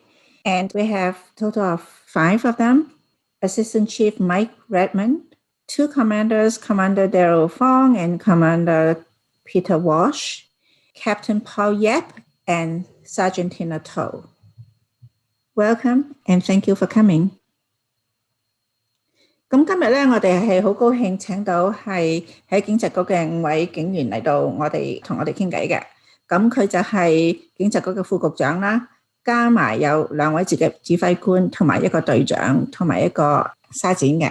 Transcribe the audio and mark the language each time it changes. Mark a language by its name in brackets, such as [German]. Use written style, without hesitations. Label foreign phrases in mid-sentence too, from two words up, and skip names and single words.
[English] And we have a total of 5 of them: Assistant Chief Mike Redmond, 2 commanders, Commander Daryl Fong and Commander Peter Walsh, Captain Paul Yap, and Sergeant Tina To. Welcome and thank you for coming. [Cantonese] 咁今日咧，我哋係好高興請到係喺警察局嘅5位警員嚟到同我哋傾偈嘅。咁佢就係警察局嘅副局長啦，加埋有2位指揮官，同埋一個隊長，同埋一個沙展嘅。